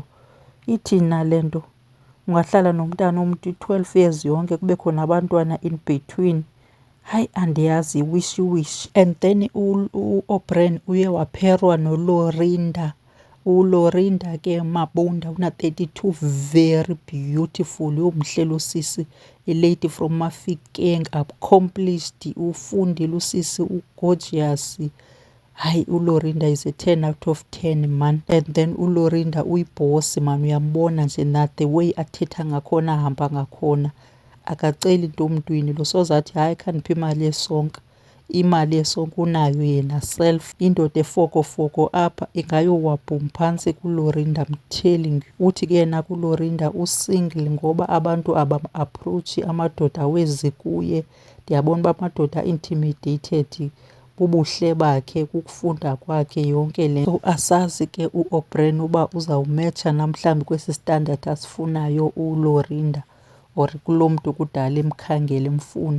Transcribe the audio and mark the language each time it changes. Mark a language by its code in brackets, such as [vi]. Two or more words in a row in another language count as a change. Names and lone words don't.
[xh] Ithina le nto. Ungahlala nomntana omntu i-12 years yonke kube khona abantwana [en] in between. [xh] Hayi, andiyazi, wishy. And then uO'Brien uye wapherwa noLorinda. uLorinda ke Mabunda una-32, [en] very beautiful. [xh] Yho, mhle lo sisi, [en] a lady from Mafikeng, accomplished, [xh] ufundile usisi, ugorgeous. Hayi, uLorinda [en] is a 10 out of 10 man. [xh] And then uLorinda uyibhosi man, uyambona nje na [en] the way [xh] athetha ngakhona, ahamba ngakhona, akaceli nto emntwini lo. Sozathi hayi khandiphe imali yesonka. Imali yesonka unayo yena self. Indoda efokofoko apha ingayowabhum phantsi kuLorinda, [en] I'm telling you. [xh] Uthi ke yena kuLorinda usingle ngoba abantu abam-aproachi amadoda awezi kuye. Ndiyabona uba amadoda intimidated bubuhle bakhe, kukufunda kwakhe, yonke le. So asazi ke uO'Brien uba uzawumetsha namhlanje kwesi standard asifunayo uLorinda, or kulo mntu kudala emkhangela emfuna.